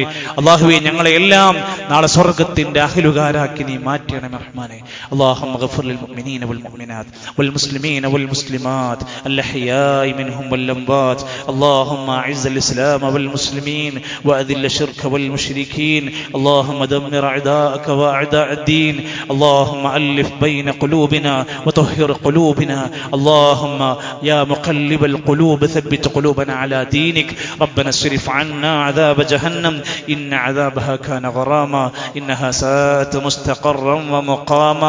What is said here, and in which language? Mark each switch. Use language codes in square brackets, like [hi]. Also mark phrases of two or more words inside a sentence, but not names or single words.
[ml] അല്ലാഹുവേ, ഞങ്ങളെ എല്ലാം നാളെ സ്വർഗ്ഗത്തിന്റെ അഹ്ലുകാരാക്കി നീ മാറ്റണമേ റഹ്മാനെ. [ar] اللهم اغفر للمؤمنين والمؤمنات والمسلمين والمسلمات الأحياء منهم والأموات. اللهم أعز الإسلام والمسلمين وأذل الشرك والمشركين. اللهم دمر أعداءك وأعداء الدين. اللهم ألف بين قلوبنا وطهر قلوبنا. اللهم يا مقلب القلوب ثبت قلوبنا على دينك. ربنا اصرف عنا عذاب جهنم إن عذابها كان غراما إنها ساءت مستقرا ومقاما.